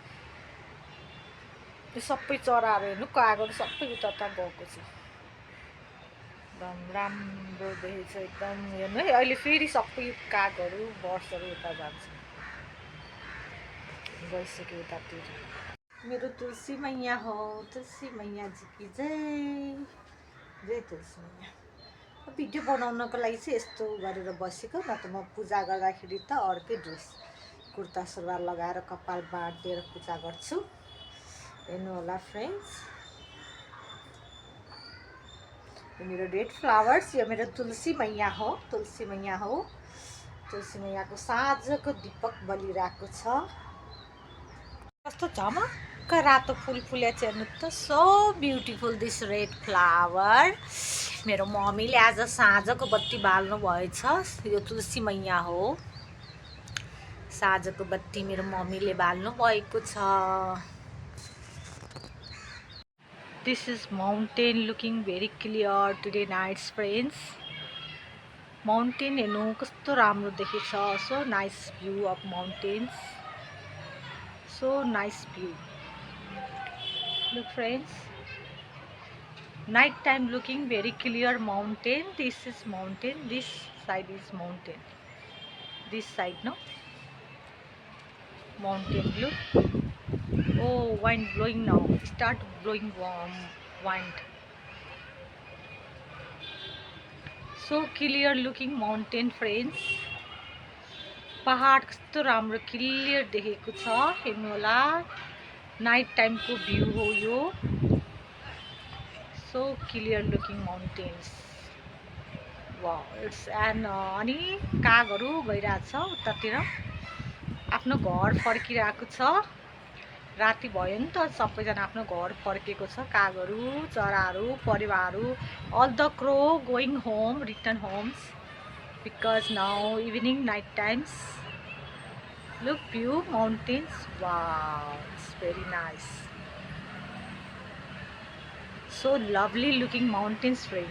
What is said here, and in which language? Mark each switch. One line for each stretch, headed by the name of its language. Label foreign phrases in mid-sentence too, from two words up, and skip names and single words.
Nepali: यो सबै चराहरू हेर्नु, कागहरू सबै उता गएको छ। एकदम राम्रो देखेछ एकदम। हेर्नु है, अहिले फेरि सबै कागहरू बर्ड्सहरू उता जान्छ, गइसक्यो उतातिर। मेरो तुलसी मैया हो, तुलसी मैया जी की जय जय तुलसी मैया। भिडियो बनाउनको लागि चाहिँ यस्तो गरेर बसेको, न त म पूजा गर्दाखेरि त अर्कै ड्रेस कुर्ता सुरुवाल लगाएर कपाल बाँधेर पूजा गर्छु। हेर्नु होला फ्रेन्ड्स, यो मेरो
English: red flowers,
Nepali: यो मेरो तुलसी मैया हो, तुलसी मैया हो। तुलसी मैयाको साँझको दीपक बलिरहेको छ। कस्तो झमक्क रातो फुल फुलेको छ हेर्नु त,
English: so beautiful this red flower.
Nepali: मेरो मम्मीले आज साँझको बत्ती बाल्नु भएछ। यो तुलसी मैया हो, साँझको बत्ती मेरो मम्मीले बाल्नु भएको छ।
English: This is mountain looking very clear today nights friends.
Nepali: माउन्टेन हेर्नु कस्तो राम्रो देखेछ।
English: So nice view of mountains, so nice view. Look friends, night time looking very clear mountain. This is mountain, this side is mountain, this side no mountain. Look, oh wind blowing now, start blowing warm wind. So clear looking mountain friends.
Nepali: पहाड कस्तो राम्रो क्लियर देखेको छ, हेर्नु होला।
English: night timeको
Nepali: भ्यू हो यो,
English: so clear looking mountains. wow it's end
Nepali: अनि कागहरू गइरहेछ उतातिर, आफ्नो घर फर्किरहेको छ। राति भयो नि त, सबैजना आफ्नो घर फर्केको छ। कागहरू, चराहरू, परिवारहरू,
English: all the crow going home, return homes. because now evening night times. Look view mountains. Wow, it's very nice. So lovely looking mountains, friends.